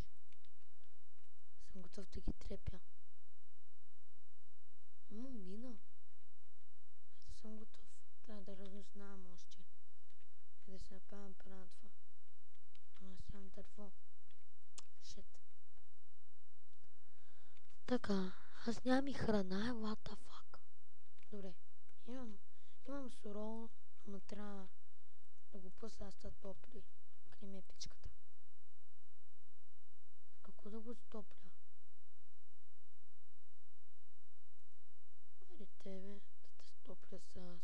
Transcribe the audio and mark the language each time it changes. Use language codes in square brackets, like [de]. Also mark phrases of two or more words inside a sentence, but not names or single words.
[bg] Съм готов да ги трепя. Мина. Ето съм готов. Трябва да разузнавам още. И да се направям брадва. Ама сам дърво. Шит. Така. Аз нямам и храна. [en] What the fuck. [bg] Добре. Имам сурово, ама трябва да го пусна да топли. Къде ми е печката? Какво да го стопля? Или тебе да те стопля с...